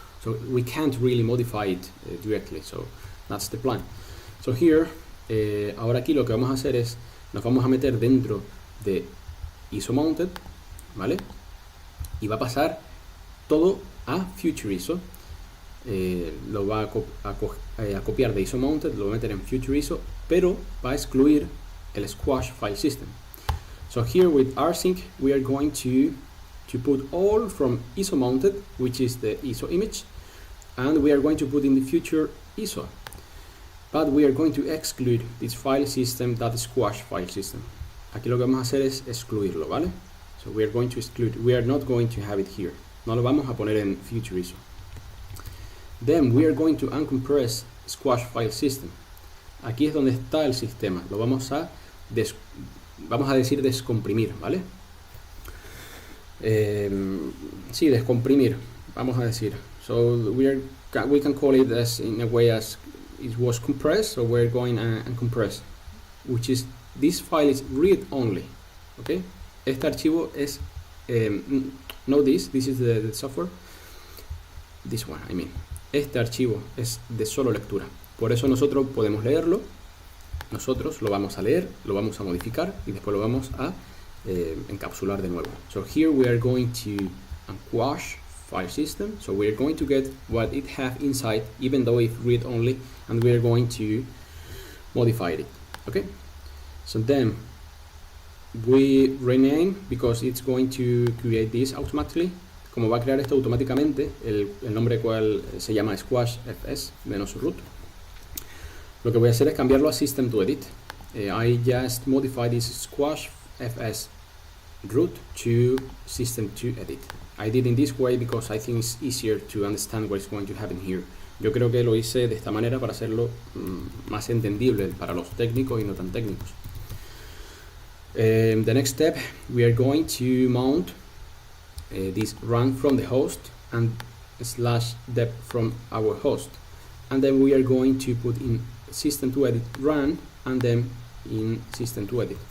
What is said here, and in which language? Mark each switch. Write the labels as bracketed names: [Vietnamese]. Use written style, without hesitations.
[English] So we can't really modify it directly, so that's the plan. So here, [Spanish] ahora aquí lo que vamos a hacer es, nos vamos a meter dentro de ISO mounted, ¿vale? Y va a pasar todo a future ISO. Lo va a copiar de ISO mounted, lo va a meter en future ISO, pero va a excluir el squash file system. [English] So here with rsync we are going to put all from ISO mounted, which is the ISO image, and we are going to put in the future ISO, but we are going to exclude this file system, that squash file system. [Spanish] Aquí lo que vamos a hacer es excluirlo, ¿vale? [English] So we are going to exclude, we are not going to have it here, [Spanish] no lo vamos a poner en future ISO. [English] Then we are going to uncompress squash file system. [Spanish] Aquí es donde está el sistema, lo vamos a decir descomprimir, ¿vale? Sí, descomprimir, vamos a decir. [English] So we can call it as in a way as it was compressed, so we're going and compress, which is this file is read only, okay? [Spanish] Este archivo es [English] no this is the software, this one I mean. [Spanish] Este archivo es de solo lectura, por eso nosotros podemos leerlo, nosotros lo vamos a leer, lo vamos a modificar y después lo vamos a encapsular de nuevo. [English] So here we are going to unquash file system, so we are going to get what it have inside, even though it's read only, and we are going to modify it, okay? So then we rename, because it's going to create this automatically. [Spanish] Como va a crear esto automáticamente, el nombre cual se llama squash fs menos root. Lo que voy a hacer es cambiarlo a system to edit. [English] I just modify this squash fs root to system to edit. I did in this way because I think it's easier to understand what is going to happen here. [Spanish] Yo creo que lo hice de esta manera para hacerlo más entendible para los técnicos y no tan técnicos. [English] The next step, we are going to mount this run from the host and /dep from our host, and then we are going to put in system to edit run and then in system to edit.